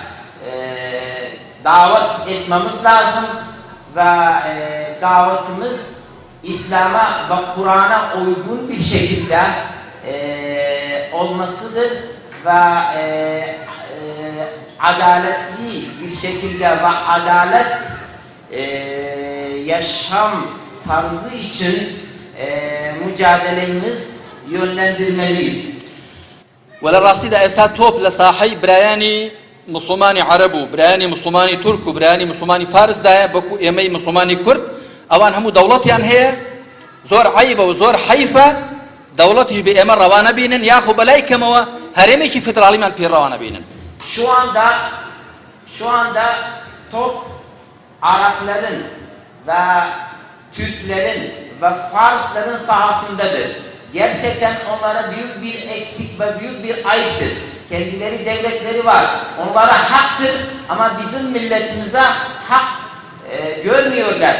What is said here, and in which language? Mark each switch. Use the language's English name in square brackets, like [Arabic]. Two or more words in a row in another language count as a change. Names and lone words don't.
[Turkish] davet etmemiz lazım ve davetimiz İslam'a ve Kur'an'a uygun bir şekilde olmasıdır ve adaletli bir şekilde ve adalet yaşam tarzı için mücadelemiz yönlendirmeliyiz. [Central Kurdish] وەلە ڕاستیدا ئێستا تۆپ لە ساحەی برایانی مسلمانی عەرەب و برایانی مسلمانی تورک و برایانی مسلمانی فارسدایە بەکو ئێمەی مسلمانی کورد ئەوان هەموو دەوڵەتیان هەیە، زۆر عەیبە و زۆر حەیفە دەوڵەتی بە ئێمە ڕەوانە بینن یاخو بەلای کەمەوە هەرێمێکی فیدراڵیمان پێڕەوانە بینن. [Turkish] Şu anda top Arapların ve Türklerin ve Farsların sahasındadır. Gerçekten onlara büyük bir eksik ve büyük bir ayıptır. Kendileri devletleri var. Onlara haktır ama bizim milletimize hak görmüyorlar.